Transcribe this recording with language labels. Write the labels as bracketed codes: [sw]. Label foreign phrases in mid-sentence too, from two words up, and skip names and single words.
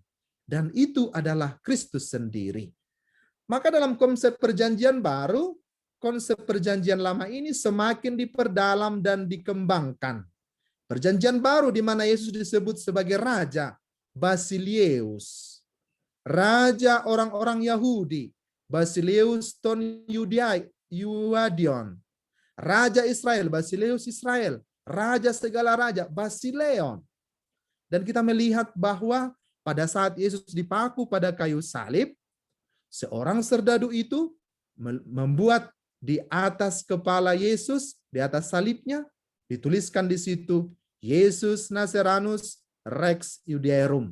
[id] Dan itu adalah Kristus sendiri. Maka dalam konsep perjanjian baru, konsep perjanjian lama ini semakin diperdalam dan dikembangkan. Perjanjian baru di mana Yesus disebut sebagai Raja, Basileus. Raja orang-orang Yahudi, [el] Basileus ton Yuadion. [id] Raja Israel, Basileus Israel. Raja segala raja, Basileon. Dan kita melihat bahwa pada saat Yesus dipaku pada kayu salib, seorang serdadu itu membuat di atas kepala Yesus, di atas salibnya, dituliskan di situ, [la] Yesus Nazarenus Rex Judaeorum.